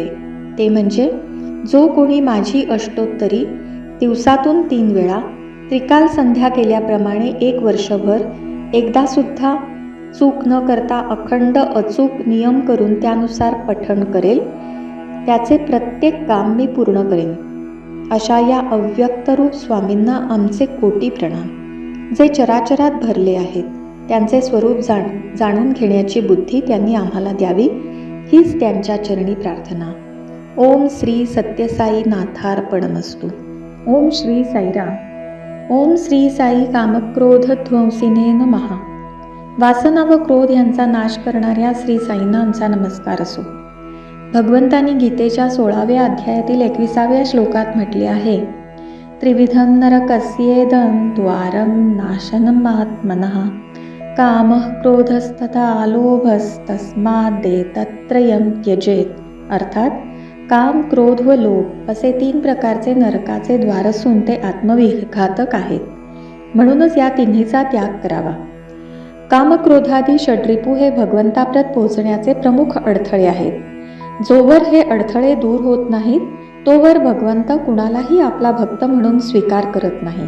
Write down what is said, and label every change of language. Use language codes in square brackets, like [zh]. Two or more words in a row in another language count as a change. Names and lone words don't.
[mr] ते म्हणजे, जो कोणी माझी अष्टोत्तरी दिवसातून 3 वेळा त्रिकाल संध्या केल्याप्रमाणे 1 वर्षभर एकदा सुद्धा चूक न करता अखंड अचूक नियम करून त्यानुसार पठण करेल, त्याचे प्रत्येक काम मी पूर्ण करेन. अशा या अव्यक्त रूप स्वामींना आमचे कोटी प्रणाम. जे चराचरात भरले आहेत त्यांचे स्वरूप जाणून घेण्याची बुद्धी त्यांनी आम्हाला द्यावी, हीच त्यांच्या चरणी प्रार्थना. [sa] ओम श्री सत्यसाई नाथार्पणमस्तु. ओम श्री साईराम. ओम श्री साई कामक्रोध ध्वंसिने नमः. [mr] वासना व क्रोध यांचा नाश करणाऱ्या श्री साईंना आमचा नमस्कार असो. भगवंतांनी गीतेच्या 16व्या अध्यायातील 21व्या श्लोकात म्हटले आहे, [sa] त्रिविधम नरकस्येदं द्वारं नाशनम् आत्मनः कामः क्रोधस्तथा लोभस्तस्मादेतत्त्रयं त्यजेत. [mr] अर्थात काम, क्रोध व लोभ असे 3 प्रकारचे नरकाचे द्वार असून ते आत्मविघातक आहेत. म्हणूनच या तिन्हीचा त्याग करावा. कामक्रोधादी षड्रिपू हे भगवंताप्रत पोहोचण्याचे प्रमुख अडथळे आहेत. जोवर हे अडथळे दूर होत नाहीत तोवर भगवंत कुणालाही आपला भक्त म्हणून स्वीकार करत नाही.